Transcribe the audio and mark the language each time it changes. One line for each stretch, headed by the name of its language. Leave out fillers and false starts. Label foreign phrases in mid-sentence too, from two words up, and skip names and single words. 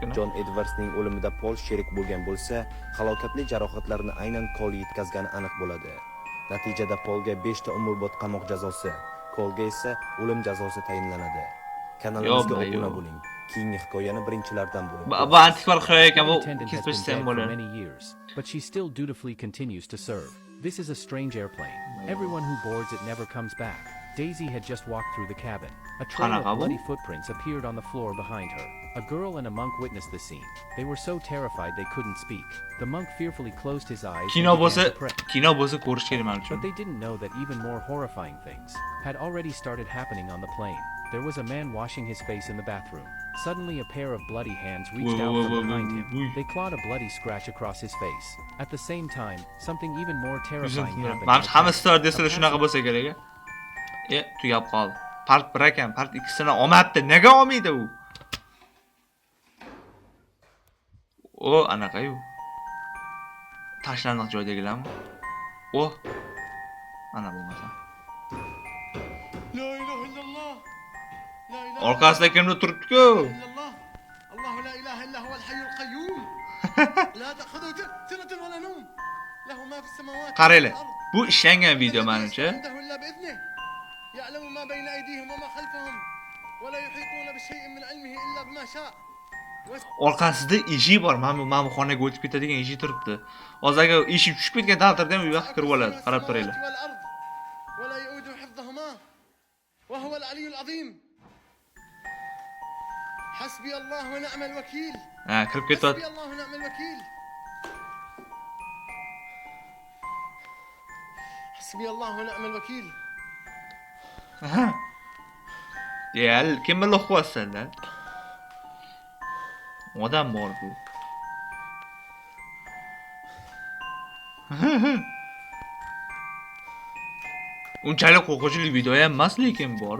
Uzbek: Jon Edvardsning o'limida Paul sherik bo'lgan bo'lsa, halokatli jarohatlarni aynan Cole yetkazgani aniq bo'ladi. Natijada Paulga 5 ta umrbod qamoq jazosi, Cole'ga esa o'lim jazosi tayinlanadi. Kanalimizga obuna bo'ling. keyingi hikoyani birinchilardan bo'lib Bu antikvar hikoya ekan, bu
English: Attendant has
Uzbek: kesib
English: been
Uzbek: ham
English: dead for
Uzbek: bo'ladi.
English: many years, but she still dutifully continues to serve. This is a strange airplane. Everyone who boards it never comes back. Daisy had just walked through the cabin. A trail
Uzbek: Qanaqa
English: of
Uzbek: bu?
English: bloody footprints appeared on the floor behind her. A girl and a monk witnessed the scene. They were so terrified they couldn't speak. The monk fearfully closed his eyes
Uzbek: Kino
English: and
Uzbek: bo'lsa,
English: began to pray.
Uzbek: kino bo'lsa ko'rish kerak men uchun.
English: But they didn't know that even more horrifying things had already started happening on the plane. There was a man washing his face in the bathroom. Suddenly a pair of bloody hands reached out from behind him. They clawed a bloody scratch across his face. At the same time, something even more terrifying happened.
Uzbek: Men hamma stewardesslar shunaqa bo'lsa kerak. Tugab qoldi. Part 1 ekan, part 2sini olmabdi. Nega olmaydi u? O, anaqa-yu. Tashlandiq joydagilarmi? O. Ana bo'lmasa.
Arabic: لا إله إلا الله. لا إله
Uzbek: Orqasida kimdir turibdi-ku.
Arabic: إلا الله. الله لا إله إلا هو الحي القيوم. لا تأخذه سنة ولا نوم. له ما في السماوات.
Uzbek: Qaranglar. Bu ishlangan video menimcha.
Arabic: يعلم ما بين أيديهم وما خلفهم ولا يحيطون بشيء من علمه إلا بما شاء.
Uzbek: Orqasida eshik bor. Mana bu xonaga o'tib ketadigan eshik turibdi. Hozir agar eshik tushib ketgan taqdirda ham u yoqqa kirib oladi. Qarab turinglar.
Arabic: ولا يؤود حفظهما وهو العلي العظيم. حسبي الله ونعم الوكيل.
Uzbek: Ha, kirib ketyapti.
Arabic: حسبي الله ونعم الوكيل. حسبي الله ونعم الوكيل.
Uzbek: Ya, kim bilan qo'yasizlar? Odam bor bu. Unchalik qo'rqinchli video ham emas, lekin bor-ku.